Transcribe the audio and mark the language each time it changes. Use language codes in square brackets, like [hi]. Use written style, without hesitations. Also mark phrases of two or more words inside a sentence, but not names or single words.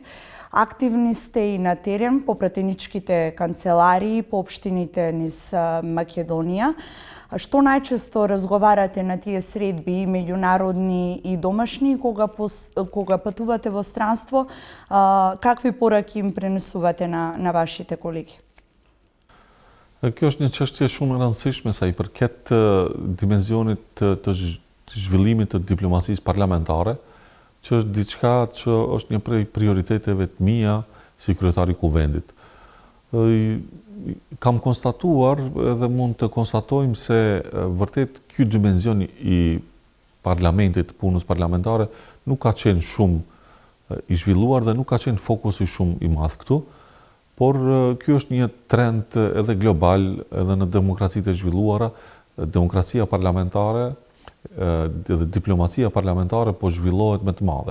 [mk] Активни сте и на терен по пратеничките канцеларии, по општините низ Македонија. Што најчесто разговарате на тие средби, и меѓународни и домашни, кога патувате во странство, какви пораки им пренесувате на вашите колеги? [sq] Kjo është një çështje shumë e rëndësishme sa I përket dimensionit të zhvillimit të diplomacisë parlamentare, që është diçka që është një prej prioriteteve të mia si kryetari I kuvendit. Kam konstatuar edhe mund të konstatojmë se vërtet ky dimension I parlamentit, punës parlamentare, nuk ka qenë shumë I zhvilluar dhe nuk ka qenë fokusi shumë I madh këtu, por ky është një trend edhe global, edhe në demokracitë e zhvilluara, demokracia parlamentare dhe diplomacia parlamentare po zhvillohet me të madhe.